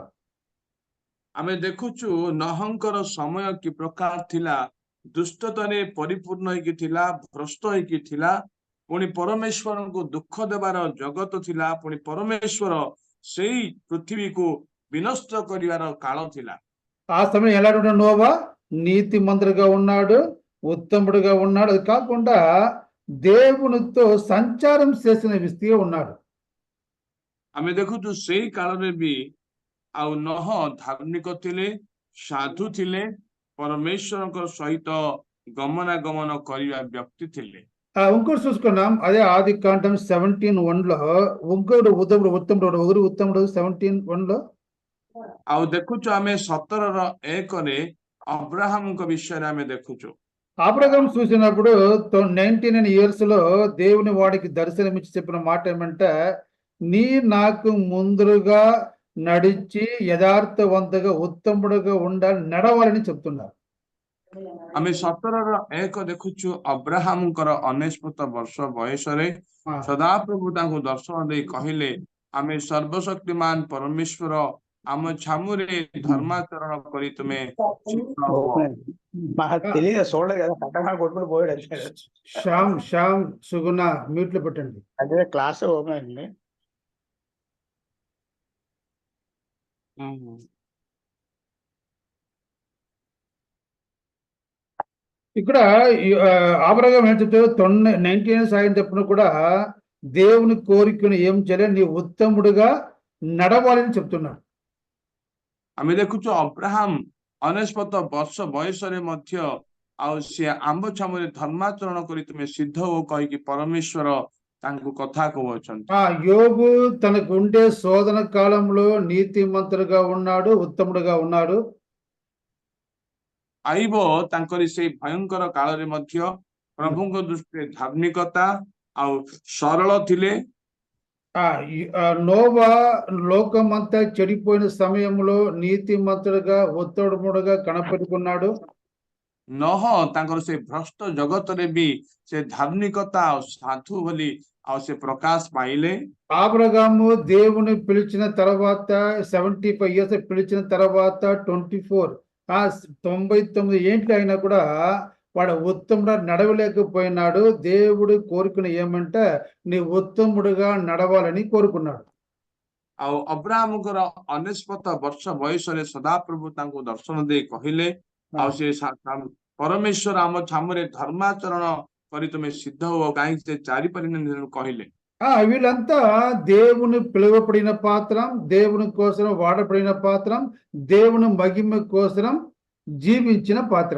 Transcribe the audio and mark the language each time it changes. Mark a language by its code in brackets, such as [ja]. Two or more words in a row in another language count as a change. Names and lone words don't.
[or] ଆମେ ଦେଖୁଛୁ ନହଙ୍କର ସମୟ କି ପ୍ରକାର ଥିଲା। ଦୁଷ୍ଟତାରେ ପରିପୂର୍ଣ୍ଣ ହେଇକି ଥିଲା, ଭ୍ରଷ୍ଟ ହେଇକି ଥିଲା। ପୁଣି ପରମେଶ୍ୱରଙ୍କୁ ଦୁଃଖ ଦେବାର ଜଗତ ଥିଲା। ପୁଣି ପରମେଶ୍ୱର ସେଇ ପୃଥିବୀକୁ ବିନଷ୍ଟ କରିବାର କାଳ ଥିଲା। [te] ఆ సమయం ఎలా ఉన్నాడు? నోవా నీతిమంతుడిగా ఉన్నాడు, ఉత్తముడుగా ఉన్నాడు. అది కాకుండా దేవునితో సంచారం చేసిన వ్యక్తిగా ఉన్నాడు. [or] ଆମେ ଦେଖୁଛୁ ସେଇ କାଳରେ ବି ଆଉ ନହ ଧାର୍ମିକ ଥିଲେ, ସାଧୁ ଥିଲେ, ପରମେଶ୍ୱରଙ୍କ ସହିତ ଗମନାଗମନ କରିବା ବ୍ୟକ୍ତି ଥିଲେ। [te] ఇంకోటి చూసుకున్నాం, అదే ఆదికాండం 17:1లో ఇంకొకడు ఉత్తముడు, ఒకరు ఉత్తముడు 17:1లో. [or] ଆଉ ଦେଖୁଛୁ ଆମେ 17:1ରେ అబ్రహాముଙ୍କ విషୟରେ ଆମେ ଦେଖୁଛୁ। [te] అబ్రహాం చూసినప్పుడు 99 years లో దేవుని వాడికి దర్శనమిచ్చి చెప్పిన మాట ఏమంటే, నీ నాకు ముందుగా నడిచి యథార్థవంతంగా ఉత్తముడుగా ఉండాలి, నడవాలని చెప్తున్నారు. [or] ଆମେ 17:1 ଦେଖୁଛୁ ଅବ୍ରାହାମଙ୍କର 99 ବର୍ଷ ବୟସରେ ସଦାପ୍ରଭୁ ତାଙ୍କୁ ଦର୍ଶନ ଦେଇ କହିଲେ, ଆମେ ସର୍ବଶକ୍ତିମାନ ପରମେଶ୍ୱର ଆମ ଛାମୁରେ ଧର୍ମାଚରଣ କରି ତୁମେ [te] తెలియదు చూడలేదు కదా, పట్టణం కొట్టుకుని పోయాడు అంతే. శ్యామ్ సుగుణ మ్యూట్లో పెట్టండి. అదే క్లాస్ ఓపెన్ అండి. ఇక్కడ అబ్రహాం ఏం చెప్తాడు? 90 years అయినప్పుడు కూడా దేవుని కోరికను ఏం చేయాలి? నీ ఉత్తముడుగా నడవాలని చెప్తున్నాడు. [or] ଆମେ ଦେଖୁଛୁ ଅବ୍ରାହାମ 99 ବର୍ଷ ବୟସରେ ମଧ୍ୟ ଆଉ ସେ ଆମ୍ବ ଛାମୁରେ ଧର୍ମାଚରଣ କରି ତୁମେ ସିଦ୍ଧ ଓ କହିକି ପରମେଶ୍ୱର ତାଙ୍କୁ କଥା କହୁଛନ୍ତି। [te] యోబు తనకు ఉండే శోధన కాలంలో నీతిమంతుడుగా ఉన్నాడు, ఉత్తముడుగా ఉన్నాడు. [or] ଆଇବ ତାଙ୍କରି ସେଇ ଭୟଙ୍କର କାଳରେ ମଧ୍ୟ ପ୍ରଭୁଙ୍କ ଦୃଷ୍ଟିରେ ଧାର୍ମିକତା ଆଉ ସରଳ ଥିଲେ। [te] నోవా లోకమంతా చెడిపోయిన సమయంలో నీతిమంతుడుగా ఉత్తముడుగా కనపడుకున్నాడు. [or] ନହ ତାଙ୍କର ସେ ଭ୍ରଷ୍ଟ ଜଗତରେ ବି ସେ ଧାର୍ମିକତା ଆଉ ସାଧୁ ବୋଲି ଆଉ ସେ ପ୍ରକାଶ ପାଇଲେ। [te] అబ్రహాము దేవుని పిలిచిన తర్వాత 75 years పిలిచిన తర్వాత 99 ఏంటి అయినా కూడా వాడు ఉత్తముడు నడవలేకపోయినాడు. దేవుడు కోరుకుని ఏమంటే నీ ఉత్తముడుగా నడవాలని కోరుకున్నాడు. [or] ଆଉ ଅବ୍ରାହମଙ୍କର 99 ବର୍ଷ ବୟସରେ ସଦାପ୍ରଭୁ ତାଙ୍କୁ ଦର୍ଶନ ଦେଇ କହିଲେ ଆଉ ସେ ପରମେଶ୍ୱର ଆମ ଛାମୁରେ ଧର୍ମାଚରଣ କରି ତୁମେ ସିଦ୍ଧ ହୁଅ କାହିଁକି ସେ ଚାରିପାରିନି କହିଲେ। [te] వీళ్ళంతా దేవుని పిలువబడిన పాత్రం, దేవుని కోసం వాడబడిన పాత్రం, దేవుని మహిమ కోసం జీవించిన పాత్రం.